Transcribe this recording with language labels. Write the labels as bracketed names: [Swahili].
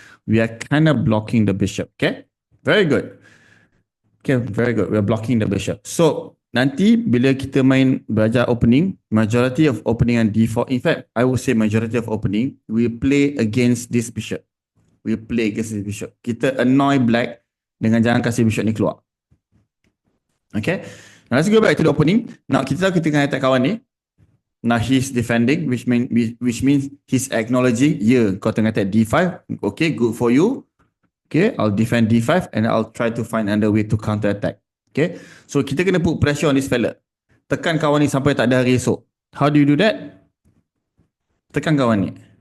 [English] We are kind of blocking the bishop. Okay. Very good. Okay, very good. We are blocking the bishop. So, [Malay] nanti bila kita belajar [English] opening, majority of opening and default, in fact, I would say majority of opening, we play against this bishop. We play against this bishop. [Malay] Kita [English] annoy black [Malay] dengan jangan kasih bishop ni keluar. [English] Okay. Now let's go back to the opening. Now [Malay] kita tengah [English] attack [Malay] kawan ni. [English] Now he's defending, which means he's acknowledging, [Malay] kau tengah [English] attack D5. Okay, good for you. Okay, I'll defend D5 and I'll try to find another way to counter attack. Okay, so [Malay] kita kena [English] put pressure on this fella. [Malay] Tekan kawan ni sampai tak ada hari esok. [English] How do you do that? [Malay] Tekan kawan ni.